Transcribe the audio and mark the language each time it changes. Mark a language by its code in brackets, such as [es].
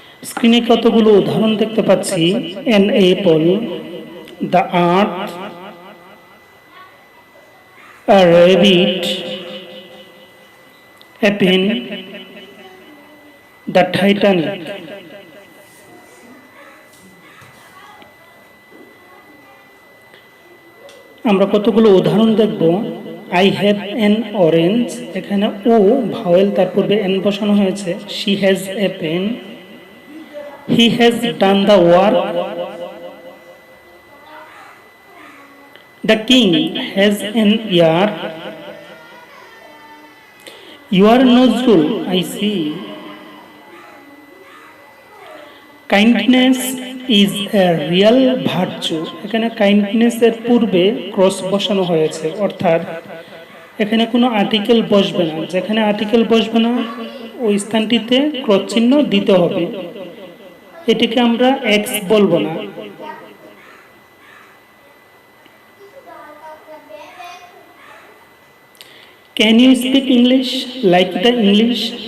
[bn] স্ক্রিনে কতগুলো উদাহরণ দেখতে পাচ্ছি। [en] An apple, the earth, a rabbit, a pen, the Titanic. [bn] আমরা কতগুলো উদাহরণ দেখব। [en] I have an orange, [bn] এখানে ও ভাওয়েল, তার পূর্বে এন বসানো হয়েছে। [en] she has a pen, he has done the work, the king has an ear, you are Nazrul, I see, kindness is a real virtue, [bn] এখানে কাইন্ডনেস এর পূর্বে cross বসানো হয়েছে, অর্থাৎ এখানে কোনো আর্টিকেল বসবে না। যেখানে আর্টিকেল বসবে না ওই স্থানটিতে ক্রস চিহ্ন দিতে হবে। এটিকে আমরা এক্স বলবো না। [en] Can you speak English like the English?